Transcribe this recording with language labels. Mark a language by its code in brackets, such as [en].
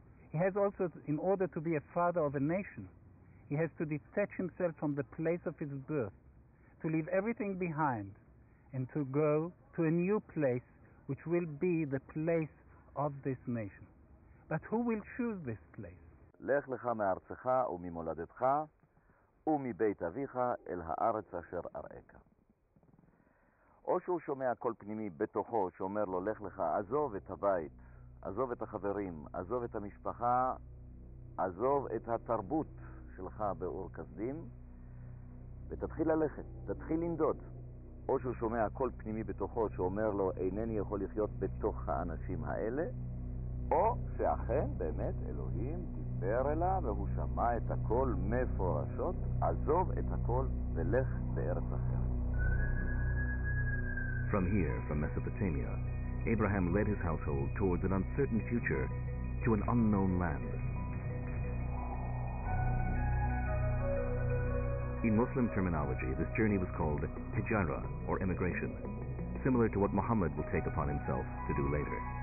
[en] He has also, in order to be a father of a nation, he has to detach himself from the place of his birth, to leave everything behind, and to go to a new place which will be the place of this nation. But who will choose this place? [he] לך לך מארצך וממולדתך ומבית אביך אל הארץ אשר אראך. או שהוא שומע קול פנימי בתוכו שאומר לו לך לך, עזוב את הבית, עזוב את החברים, עזוב את המשפחה, עזוב את התרבות שלך באור כסדים ותתחיל ללכת, תתחיל לנדוד. או שהוא שומע קול פנימי בתוכו שאומר לו אינני יכול לחיות בתוך האנשים האלה, או שאכן באמת אלוהים דיבר אליו והוא שמע את הכל מפורשות, עזוב את הכל ולך לארץ אחרת. [en] From here, from Mesopotamia, Abraham led his household towards an uncertain future, to an unknown land. In Muslim terminology, this journey was called hijra, or emigration, similar to what Muhammad will take upon himself to do later.